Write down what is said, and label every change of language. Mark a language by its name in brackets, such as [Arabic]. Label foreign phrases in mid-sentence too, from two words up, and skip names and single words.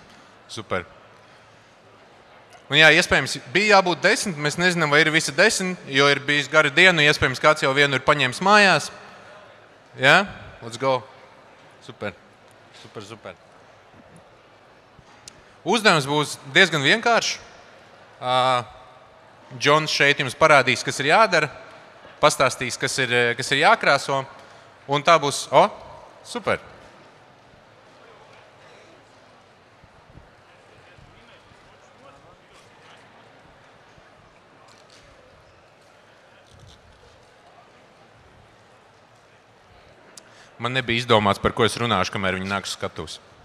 [Latvian] Super. Un jā, iespējams, bija jābūt 10, mēs nezinām, vai ir visi 10, jo ir bijis gara diena, iespējams, kāds jau vienu ir paņēmis mājās. Jā? [English] Let's go. Super. [Latvian] Super, super. Uzdevums būs diezgan vienkāršs. Džons šeit jums parādīs, kas ir jādara, pastāstīs, kas ir jākrāso, un tā būs, super. Man nebija izdomāts, par ko es runāšu, kamēr viņi nāks skatuves.